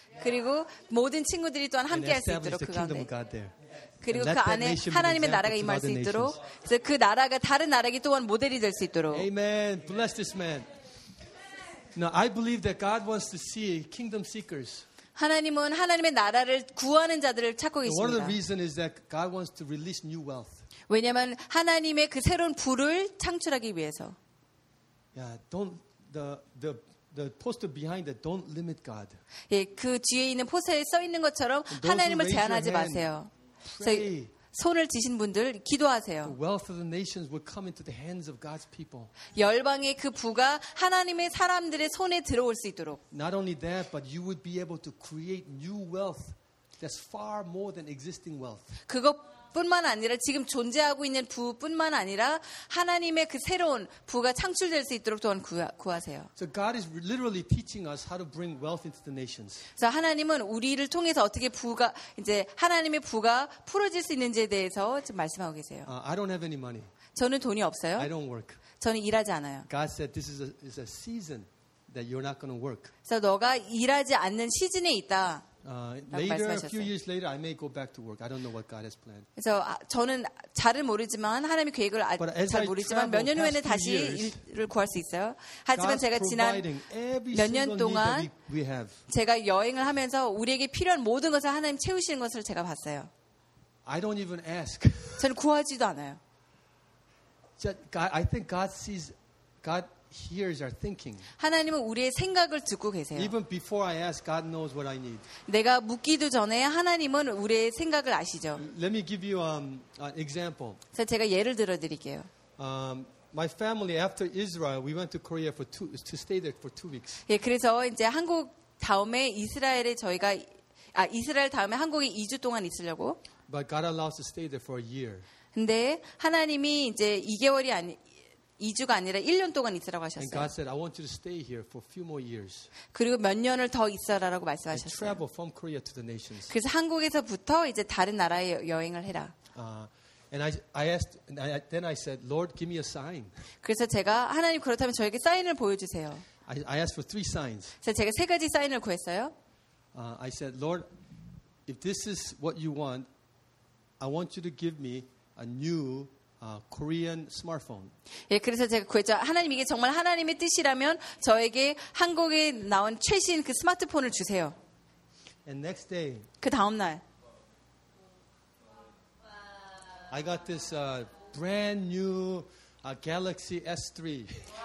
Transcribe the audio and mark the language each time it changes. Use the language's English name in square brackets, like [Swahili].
[Korean] 그리고 모든 친구들이 또한 함께할 수 있도록 그 가운데. 그리고 그 안에 하나님의 나라가 임할 수 있도록. 그래서 그 나라가 다른 나라에게 또한 모델이 될 수 있도록. [English] Amen. Bless this man. Now I believe that God wants to see kingdom seekers. [Korean] 하나님은 하나님의 나라를 구하는 자들을 찾고 계십니다. [English] One of the reasons is that God wants to release new wealth. [Korean] 왜냐하면 하나님의 그 새로운 부를 창출하기 위해서. [English] Yeah, don't the The poster behind that don't limit God. [Korean] 예, 그 뒤에 있는 포스터에 써 있는 것처럼 하나님을 제한하지 마세요. 손을 드신 분들 기도하세요. [English] The wealth of the nations will come into the hands of God's people. [Korean] 열방의 그 부가 하나님의 사람들의 손에 들어올 수 있도록. [English] Not only that, but you would be able to create new wealth that's far more than existing wealth. [Korean] 그것뿐만 아니라 지금 존재하고 있는 부뿐만 아니라 하나님의 그 새로운 부가 창출될 수 있도록 또한 구하세요. [English] So God is literally teaching us how to bring wealth into the nations. [Korean] 그래서 하나님은 우리를 통해서 어떻게 부가 이제 하나님의 부가 풀어질 수 있는지에 대해서 지금 말씀하고 계세요. [English] I don't have any money. [Korean] 저는 돈이 없어요. [English] I don't work. [Korean] 저는 일하지 않아요. [English] God said this is a season that you're not going to work. [Korean] 그래서 너가 일하지 않는 시즌에 있다. [English] Later, a few years later, I may go back to work. I don't know what God has planned. [Korean] 그래서 저는 잘은 모르지만 하나님의 계획을 잘 모르지만 몇 년 후에는 다시 일을 구할 수 있어요. 하지만 제가 지난 몇 년 동안 제가 여행을 하면서 우리에게 필요한 모든 것을 하나님 채우시는 것을 제가 봤어요. [English] I don't even ask. [Korean] 저는 구하지도 않아요. [English] I think God sees God. Hears our thinking. [Korean] 하나님은 우리의 생각을 듣고 계세요. [English] Even before I ask, God knows what I need. [Korean] 내가 묻기도 전에 하나님은 우리의 생각을 아시죠. [English] Let me give you an example. [Korean] 그래서 제가 예를 들어드릴게요. [English] My family after Israel, we went to Korea for to stay there for 2 weeks. [Korean] 예, 그래서 이제 한국 다음에 이스라엘에 저희가 이스라엘 다음에 한국에 2주 동안 있으려고. [English] But God allows to stay there for a year. [Korean] 근데 하나님이 이제 2개월이 아니 2주가 아니라 1년 동안 있으라고 하셨어요. [English] And God said, I want you to stay here for a few more years. [Korean] 그리고 몇 년을 더 있어라라고 말씀하셨어요. [English] And travel from Korea to the nations. [Korean] 그래서 한국에서부터 이제 다른 나라에 여행을 해라. [English] And I said, Lord, give me a sign. [Korean] 그래서 제가 하나님 그렇다면 저에게 사인을 보여주세요. [English] I asked for 3 signs. [Korean] 그래서 제가 세 가지 사인을 구했어요. [English] I said, Lord, if this is what you want, I want you to give me a new Korean smartphone. [Korean] 예, 그래서 제가 구했죠. 하나님 이게 정말 하나님의 뜻이라면 저에게 한국에 나온 최신 그 스마트폰을 주세요. [English] And next day. [Korean] 그 다음 날. [English] I got this brand new Galaxy S3.